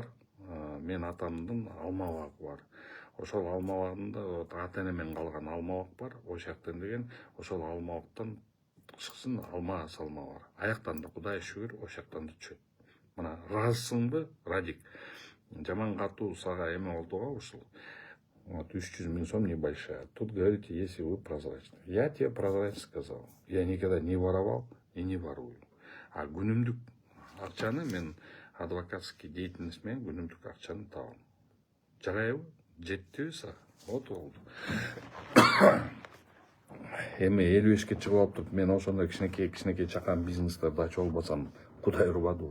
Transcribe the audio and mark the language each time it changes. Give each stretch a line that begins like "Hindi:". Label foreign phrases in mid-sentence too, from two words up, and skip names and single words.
Kyrgyz: Мен атамдын алма багы бар. Ошол алма багында ата энемен калган алма бак бар. Ошол жактан деген ошол алма бактан чыксын алма салма бар. Аяктан да Кудайга шүгүр ошол жактан да түшөт. Мына ыраазысыңбы, Радик? Жаман катуу сага эме болду го ушул.
Russian: Вот 300 000 сом небольшая. Тут говорите, если вы прозрачны. Я тебе прозрачно сказал. Я никогда не воровал и не ворую.
Kyrgyz: А күнүмдүк акчаны мен
Russian: адвокатский деятельность
Kyrgyz: менен күнүмдүк акчаны табам. Жарайбы? Жеттиби сага? Вот болду. Эми 55-ке чыгып алыптыр. Мен ошондой кичинекей чакан бизнестерди ачып албасам, Кудай урбадыбы.